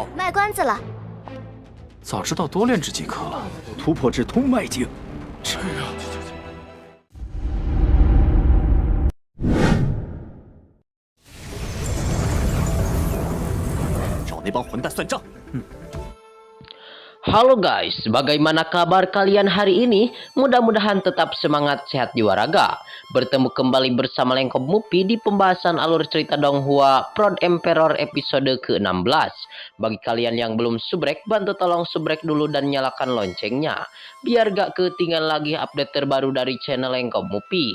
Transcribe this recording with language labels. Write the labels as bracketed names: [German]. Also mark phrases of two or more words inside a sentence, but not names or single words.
[Chinese] 卖关子了。早知道多炼制几颗了，突破至通脉境。是啊。找那帮混蛋算账。 [Indonesian] Halo guys, bagaimana kabar kalian hari ini? Mudah-mudahan tetap semangat, sehat jiwa raga. Bertemu kembali bersama Lengkop Mupi di pembahasan alur cerita Donghua Proud Emperor episode ke-16. Bagi kalian yang belum subrek, bantu tolong subrek dulu dan nyalakan loncengnya, biar gak ketinggalan lagi update terbaru dari channel Lengkop Mupi.